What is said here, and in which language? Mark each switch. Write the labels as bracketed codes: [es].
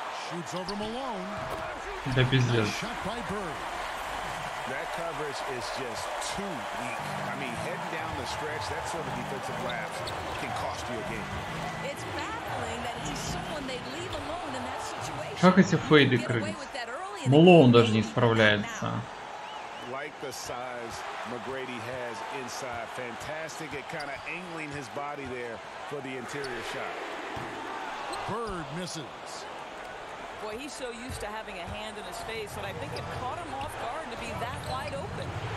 [en] Shoots over Malone. [ru] Да пиздец. [en] Shot by Bird. That coverage is just too weak. I mean, heading down the stretch, that sort of defensive lapse can cost you a game. It's baffling that he's someone they leave alone in that situation. [ru] Как эти фейды крыть? Малоун даже не справляется. [en] Like the size McGrady has inside. Fantastic at kind of angling his body there for the interior shot. Bird misses. Boy, he's so used to having a hand in his face that I think it caught him off guard to be that wide open.